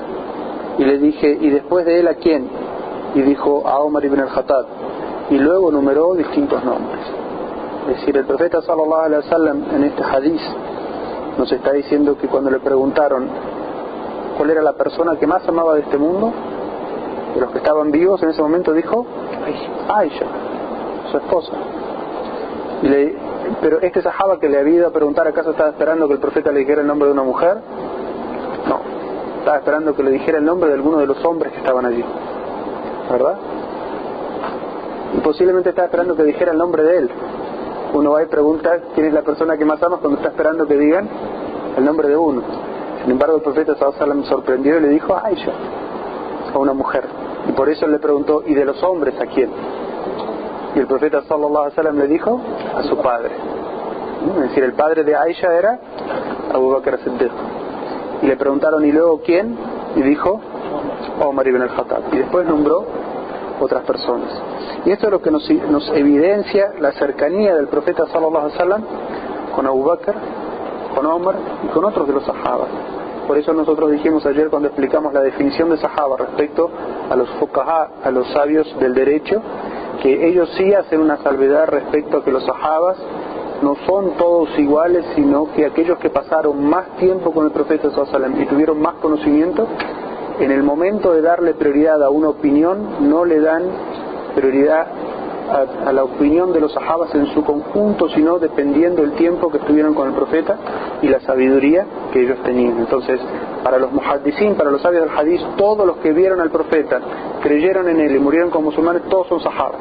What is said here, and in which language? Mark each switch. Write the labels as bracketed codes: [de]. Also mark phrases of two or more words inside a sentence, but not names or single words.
[es] Y le dije: ¿y después de él a quién? Y dijo: a Omar ibn al-Khattab. Y luego numeró distintos nombres. Es decir, el profeta [ar] صلى الله عليه وسلم [es] en este hadith nos está diciendo que cuando le preguntaron cuál era la persona que más amaba de este mundo, de los que estaban vivos en ese momento, dijo: Aisha, su esposa. Pero este sahaba que le había ido a preguntar, ¿acaso estaba esperando que el profeta le dijera el nombre de una mujer? No, estaba esperando que le dijera el nombre de alguno de los hombres que estaban allí, ¿verdad? Y posiblemente estaba esperando que dijera el nombre de él. Uno va y pregunta quién es la persona que más amas cuando está esperando que digan el nombre de uno. Sin embargo, el profeta [ar] صلى الله عليه وسلم [es] sorprendió y le dijo: a Aisha, a una mujer. Y por eso le preguntó: ¿y de los hombres a quién? Y el profeta [ar] صلى الله عليه وسلم [es] le dijo: a su padre. Es decir, el padre de Aisha era Abu Bakr as-Siddiq. Y le preguntaron: ¿y luego quién? Y dijo: Omar ibn al-Khattab. Y después nombró otras personas. Y esto es lo que nos evidencia la cercanía del profeta [ar] صلى الله عليه وسلم [es] con Abu Bakr, con Omar y con otros de los sahabas. Por eso nosotros dijimos ayer, cuando explicamos la definición de sahaba respecto a los fuqaha, a los sabios del derecho, que ellos sí hacen una salvedad respecto a que los sahabas no son todos iguales, sino que aquellos que pasaron más tiempo con el profeta [ar] صلى الله عليه وسلم [es] y tuvieron más conocimiento, en el momento de darle prioridad a una opinión, no le dan prioridad a la opinión de los sahabas en su conjunto, sino dependiendo del tiempo que estuvieron con el profeta y la sabiduría que ellos tenían. Entonces, para los muhaddisín, para los sabios del hadith, todos los que vieron al profeta, creyeron en él y murieron como musulmanes, todos son sahabas.